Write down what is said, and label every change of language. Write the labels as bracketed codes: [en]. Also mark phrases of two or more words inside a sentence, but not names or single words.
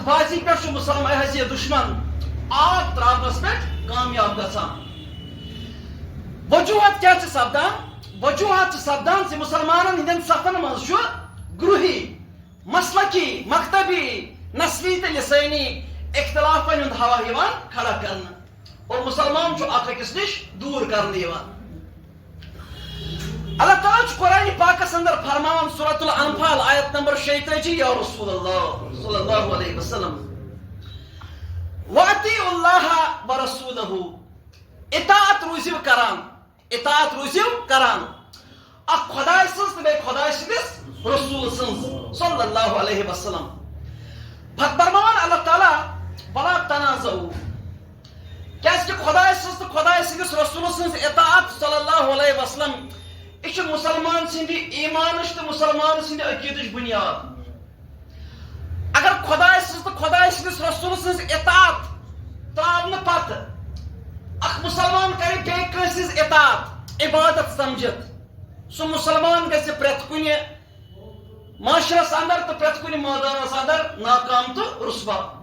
[ks] بازی پٮ۪ٹھ چھُ مُسلمان یہِ دُشمن آب تراونس پٮ۪ٹھ کامیاب گژھان وجوہات کیٛاہ چھِ سپدان وجوہات چھِ سپدان زِ مُسلمانن ہٕنٛدٮ۪ن صفن منٛز چھُ گرُہی مسلکی مکتبی نسلی تہٕ لسٲنی اختلافن ہُنٛد ہوا یِوان کھڑا کرنہٕ اور مسلمان چھُ اکھ أکِس نِش دوٗر کرنہٕ یِوان اللہ تعالیٰ چھُ قرآنِ پاکس اندر فرماوان سورۃ الانفال آیت نمبر 36 [ar] یا رسول اللہ صلی اللہ علیہ وسلم وَأَطِیعُوا اللَّهَ وَرَسُولَهُ [ks] اطاعت روٗزِو کران اکھ خۄداے سٕنٛز تہٕ بیٚیہِ خۄداے سٕنٛدِس رسوٗل سٕنٛز [ar] صلی اللہ علیہ وسلم [ks] پتہٕ فرماوان اللہ تعالیٰ [ar] وَلَا تَنَازَعُوا [ks] کیٛازِ کہِ خۄداے سٕنٛز تہٕ خۄداے سٕنٛدِس رسوٗل سٕنٛز اطاعت [ar] صلی اللہ علیہ وسلم [ks] یہِ چھُ مُسلمان سٕنٛدِ ایٖمانٕچ تہٕ مُسلمان سٕنٛدِ عقیٖدٕچ بُنیاد اگر خۄداے سٕنٛز تہٕ خۄداے سٕنٛدِس رسوٗل سٕنٛز اطاعت تراونہٕ پتہٕ اکھ مُسلمان کرِ بیٚیہِ کٲنٛسہِ ہٕنٛز اطاعت عبادت سمجھِتھ سُہ مُسلمان گژھِ پرٛٮ۪تھ کُنہِ معاشرس اندر تہٕ پرٛٮ۪تھ کُنہِ مٲدانس اندر ناکام تہٕ رُسوا